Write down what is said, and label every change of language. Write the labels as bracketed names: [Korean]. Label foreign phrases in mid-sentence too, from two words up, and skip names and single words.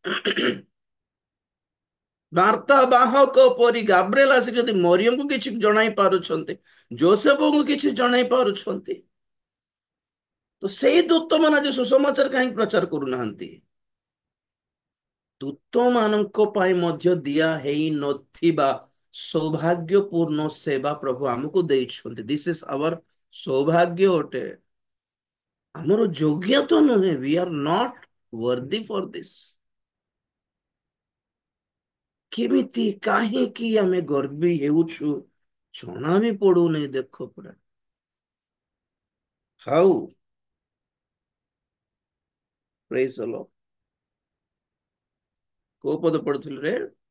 [Odia] ବାର୍ତ୍ତା ବାହକ ପରି ଗାବ୍ରିଏଲ ଆସିକି ଯଦି ମରିୟମକୁ କିଛି ଜଣାଇ ପାରୁଛନ୍ତି, ଯୋସେଫଙ୍କୁ କିଛି ଜଣାଇ ପାରୁଛନ୍ତି, ତ ସେଇ ଦୂତ ମାନେ ଆଜି ସୁସମାଚାର କାହିଁକି ପ୍ରଚାର କରୁନାହାନ୍ତି? ଦୂତ ମାନଙ୍କ ପାଇଁ ମଧ୍ୟ ଦିଆ ହେଇ ନଥିବା ସୌଭାଗ୍ୟପୂର୍ଣ୍ଣ ସେବା ପ୍ରଭୁ ଆମକୁ ଦେଇଛନ୍ତି। [English] this is our [Odia] ସୌଭାଗ୍ୟ ଅଟେ, ଆମର ଯୋଗ୍ୟ ତ ନୁହେଁ। [English] we are not worthy for this. [Odia] କେମିତି କାହିଁକି ଆମେ ଗର୍ବୀ ହେଉଛୁ ଜଣା ବି ପଡୁନି। ଦେଖ ପୁରା [English] how praise the Lord. [Odia] କୋଉ ପଦ ପଢୁଥିଲୁ ରେ?